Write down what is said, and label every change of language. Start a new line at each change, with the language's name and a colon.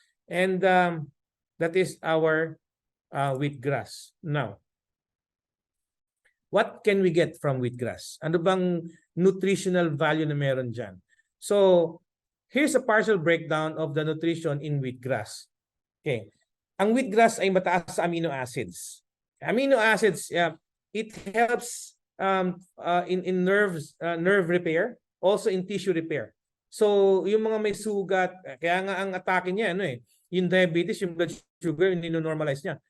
English: And that is our wheatgrass. Now, what can we get from wheatgrass?
Filipino: Ano bang nutritional value na meron dyan?
English: So, here's a partial breakdown of the nutrition in wheatgrass. Okay.
Filipino: Ang wheatgrass ay mataas sa amino acids.
English: Amino acids, it helps in nerve repair, also in tissue repair.
Filipino: So, yung mga may sugat, kaya nga ang atake niya, yung diabetes, yung blood sugar, nino-normalize niya.